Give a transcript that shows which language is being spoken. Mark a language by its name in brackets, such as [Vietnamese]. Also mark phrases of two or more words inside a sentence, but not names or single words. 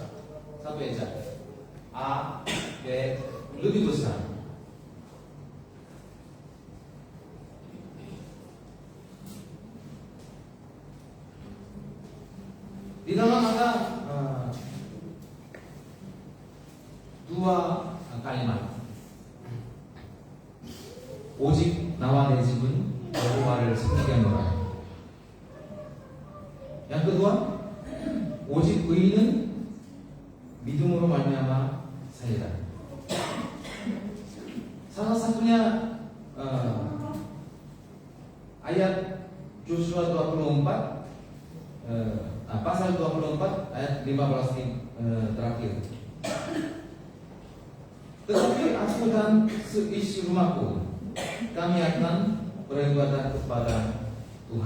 [Indonesian] Satu eja A, B lebih besar. Di dalam ada dua kalimat. [Korean] 오직 나와 내 집은 여호와를 섬기게 하노라. [Indonesian] Yang kedua, [Korean] 오직 의인은 믿음으로 말미암아 살리라. [Indonesian] Salah satunya ayat Yosua 24, pasal 24 ayat 15 terakhir. Tetapi aku dan seisi rumahku, kami akan beribadah kepada Tuhan.